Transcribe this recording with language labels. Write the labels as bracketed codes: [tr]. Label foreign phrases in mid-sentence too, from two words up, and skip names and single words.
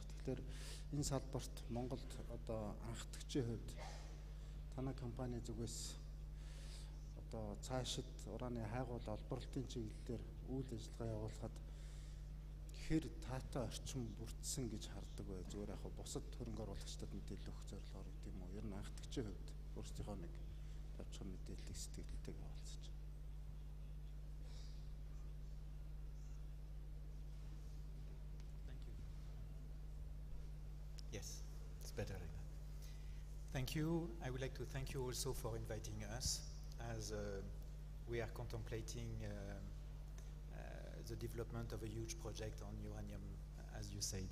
[mn] Тэгэхээр энэ салбарт Монголд одоо анхдагчийн хувьд танай компани зүгээс одоо цаашид ураны хайгуул олборлолтын чиглэлээр үйл ажиллагаа явуулахад хэр таатай орчин бүрдсэн гэж хардаг бай. Зүгээр яг бусад хөрөнгө оруулагчдад мэдээлэл өгөх зорилгоор гэдэг юм уу? Ер нь анхдагчийн хувьд өөрсдийнхөө нэг тавчхан мэдээллийг сэтгэлдээ хаваалцаж. [en] Yes, it's better like that. Thank you. I would like to thank you also for inviting us, as we are contemplating the development of a huge project on uranium, as you said.